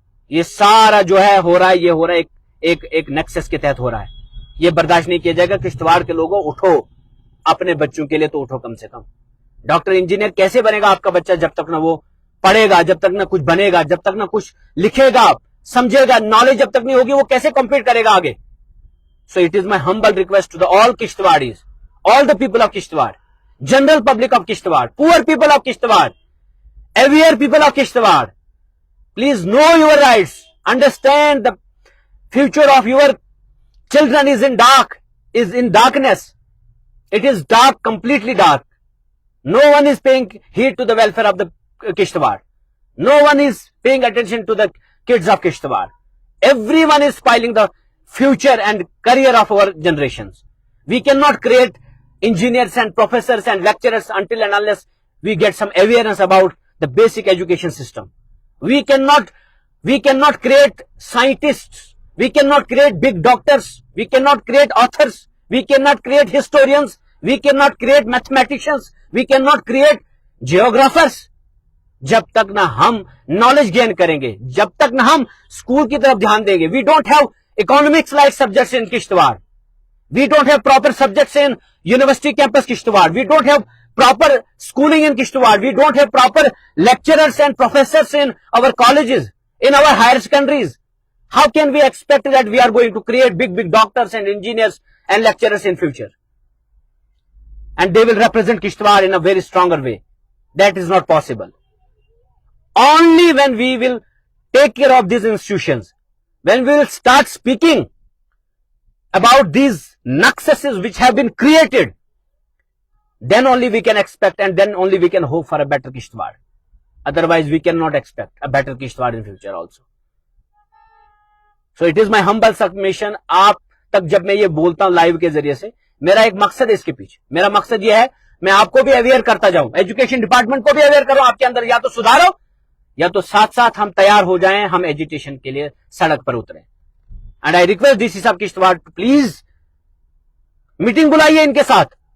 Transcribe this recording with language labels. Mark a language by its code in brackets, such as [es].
[ur] یہ سارا جو ہے ہو رہا ہے, یہ ہو رہا ہے ایک نیکسس کے تحت ہو رہا ہے. یہ برداشت نہیں کیا جائے گا. کشتواڑ کے لوگوں اٹھو, اپنے بچوں کے لیے تو اٹھو کم سے کم. ڈاکٹر انجینئر کیسے بنے گا آپ کا بچہ جب تک نہ وہ پڑھے گا, جب تک نہ کچھ بنے گا, جب تک نہ کچھ لکھے گا, سمجھے گا, نالج جب تک نہیں ہوگی وہ کیسے کمپیٹ کرے گا آگے. [en] So it is my humble request to the all Kishtwaris, all the people of Kishtwar, general public of Kishtawad, poor people of Kishtawad, aware people of Kishtawad, please know your rights, understand the future of your children is in darkness. It is dark, completely dark. No one is paying heed to the welfare of the Kishtawad. No one is paying attention to the kids of Kishtawad. Everyone is spoiling the future and career of our generations. We cannot create engineers and professors and lecturers until and unless we get some awareness about the basic education system. We cannot create scientists. We cannot create big doctors. We cannot create authors. We cannot create historians. We cannot create mathematicians. We cannot create geographers. [ur] جب تک نہ ہم knowledge gain کریں گے, جب تک نہ ہم اسکول کی طرف دھیان دیں گے. [en] We don't have economics like subjects in Kishtawad. We don't have proper subjects in University Campus Kishtawad. We don't have proper schooling in Kishtawad. We don't have proper lecturers and professors in our colleges, in our higher secondaries. How can we expect that we are going to create big doctors and engineers and lecturers in future? And they will represent Kishtawad in a very stronger way. That is not possible. Only when we will take care of these institutions, when we will start speaking about these nexuses which have been created, then only we can expect and then only we can hope for a better Kishtawad. Otherwise we cannot expect a better Kishtawad in future also. So it is my humble submission. [ur] آپ تک جب میں یہ بولتا ہوں live کے ذریعے سے, میرا ایک مقصد ہے اس کے پیچھے. میرا مقصد یہ ہے میں آپ کو بھی اویئر کرتا جاؤں, ایجوکیشن ڈپارٹمنٹ کو بھی اویئر کروں, آپ کے اندر یا تو سدھارو یا تو ساتھ ساتھ ہم تیار ہو جائیں, ہم ایجوکیشن کے لیے سڑک پر اتریں. [en] and I request D C صاحب Kishtwar please meeting [ur] بلائیے ان کے ساتھ.